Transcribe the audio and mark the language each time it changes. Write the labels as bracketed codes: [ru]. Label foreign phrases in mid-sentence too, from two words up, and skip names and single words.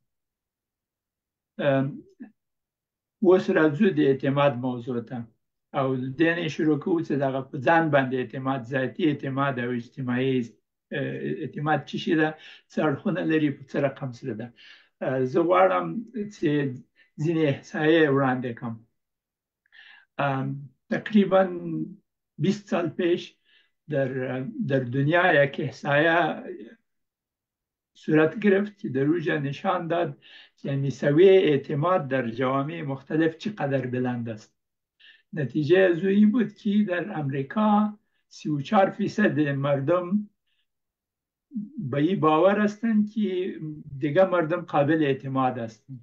[ps] اوس راځو د اعتماد موضوع ته، او دې نه شروع کوو چې دغه په ځان باندې اعتماد، ذاتي اعتماد او اجتماعي اعتماد څه شي ده، څه اړخونه لري، په څه رقم سره ده. زه غواړم چې ځینې احصایې وړاندې کړم. [fa] تقریبا 20 سال پیش در دنیا یک احصایه صورت گرفت که در اوجا نشان داد یعنی سویه اعتماد در جوامع مختلف چقدر بلند است. نتیجه از این بود که در امریکا 34% مردم به این باور هستند که دیگه مردم قابل اعتماد هستند.